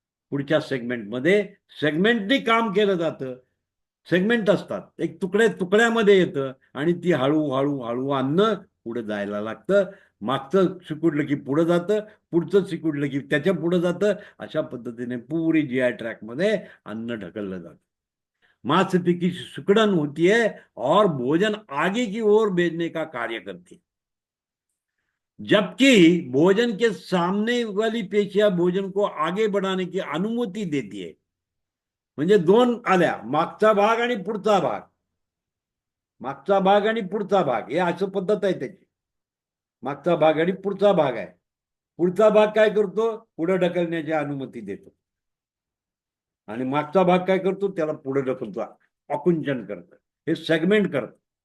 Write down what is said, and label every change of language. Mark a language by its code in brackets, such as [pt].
[mr] पुढच्या सेगमेंटमध्ये सेगमेंटनी काम केलं जातं. सेगमेंट असतात, एक तुकड्यामध्ये येतं आणि ती हळूहळू हळू अन्न पुढे जायला लागतं. मागचं सिकुडलं की पुढे जातं, पुढचं सिकुडलं की त्याच्या पुढे जातं. अशा पद्धतीने पुरी GI ट्रॅकमध्ये अन्न ढकललं जातं. [hi] मांसपेशी की सिकुड़न होती है और भोजन आगे की ओर भेजने का कार्य करती है. जबकि भोजन के सामने वाली पेशियां भोजन को आगे बढ़ाने की अनुमति देती है. [mr] म्हणजे दोन आल्या, मागचा भाग आणि पुढचा भाग. मागचा भाग आणि पुढचा भाग, हे असं पद्धत आहे त्याची. मागचा भाग आणि पुढचा भाग आहे. पुढचा भाग काय करतो, पुढे ढकलण्याची अनुमती देतो आणि मागचा भाग काय करतो, त्याला पुढे ढकलतो, आकुंचन करतं. हे सेगमेंट करतं.